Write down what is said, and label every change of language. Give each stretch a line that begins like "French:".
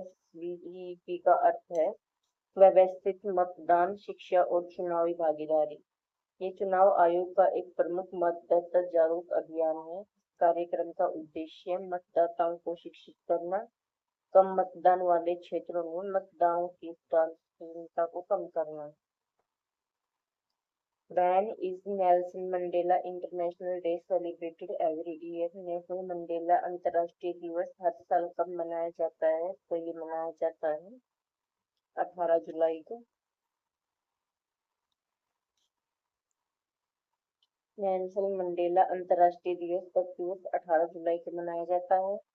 Hindi: SVEP का अर्थ है व्यवस्थित मतदान, शिक्षा और चुनावी भागीदारी। ये चुनाव आयोग का एक प्रमुख मतदाता जागरूक अभियान है। कार्यक्रम का उद्देश्य मतदाताओं को शिक्षित करना, कम मतदान वाले क्षेत्रों में मतदाताओं की उदासीनता को कम करना।
English: When is Nelson Mandela International Day celebrated every year?
Hindi: Nelson Mandela अंतर्राष्ट्रीय दिवस हर साल कब मनाया जाता है? तो ये मनाया जाता है 18 जुलाई को। नेल्सन मंडेला अंतर्राष्ट्रीय दिवस प्रतिवर्ष 18 जुलाई को मनाया जाता है।